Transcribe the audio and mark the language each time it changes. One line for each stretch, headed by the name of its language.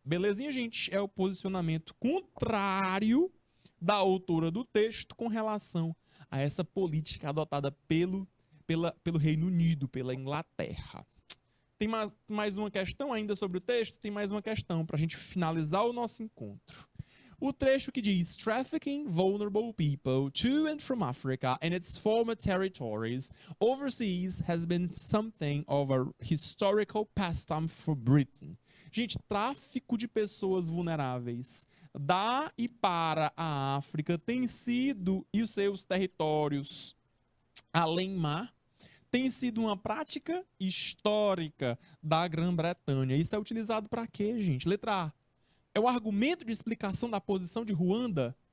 Portuguese: Belezinha, gente? É o posicionamento contrário da autora do texto com relação a essa política adotada pelo Reino Unido, pela Inglaterra. Tem mais uma questão ainda sobre o texto? Tem mais uma questão para a gente finalizar o nosso encontro. O trecho que diz:
English: Trafficking vulnerable people to and from Africa and its former territories overseas has been something of a historical pastime for Britain.
Portuguese: Gente, tráfico de pessoas vulneráveis da e para a África tem sido, e os seus territórios além-mar, tem sido uma prática histórica da Grã-Bretanha. Isso é utilizado para quê, gente? Letra A. É o argumento de explicação da posição de Ruanda?